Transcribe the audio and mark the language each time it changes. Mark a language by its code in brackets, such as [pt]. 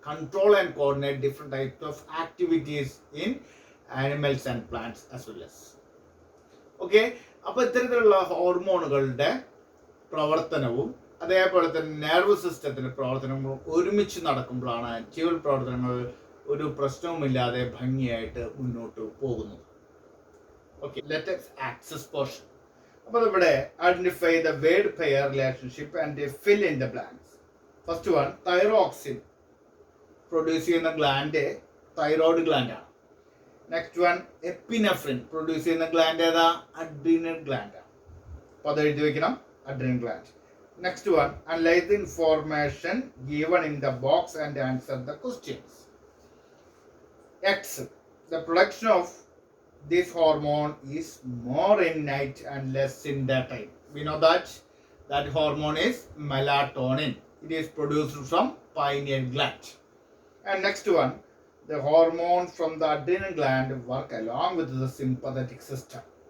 [en] Control and coordinate different types of activities in animals and plants as well as. [ml] Okay, അപ്പൊ ഇത്തരത്തിലുള്ള ഹോർമോണുകളുടെ പ്രവർത്തനവും അതേപോലെ തന്നെ നെർവ് സിസ്റ്റത്തിന്റെ പ്രവർത്തനങ്ങളും ഒരുമിച്ച് നടക്കുമ്പോഴാണ് ജീവൽ പ്രവർത്തനങ്ങൾ ഒരു പ്രശ്നവുമില്ലാതെ ഭംഗിയായിട്ട് മുന്നോട്ട് പോകുന്നത്. [en] Okay, let us access portion. [ml] അപ്പോൾ ഇവിടെ [en] Identify the word pair relationship and fill in the blanks. [ml] First one, thyroxine produce ചെയ്യുന്ന ഗ്ലാൻഡ് തൈറോയ്ഡ് ഗ്ലാൻഡ് ആണ്. നെക്സ്റ്റ് വൺ, എപ്പിനെഫ്രിൻ പ്രൊഡ്യൂസ് ചെയ്യുന്ന ഗ്ലാൻഡ് ഏതാ? അഡ്രീനൽ ഗ്ലാൻഡ് ആണ്. അപ്പോൾ അത് എഴുതി വെക്കണം, [en] Adrenal gland. Next one, analyse the information given in the box and answer the questions. X, the production of this hormone is more in night and less in daytime. We know that hormone is melatonin. It is produced from pineal gland. And next one, the hormone from the adrenal gland work along with the sympathetic system.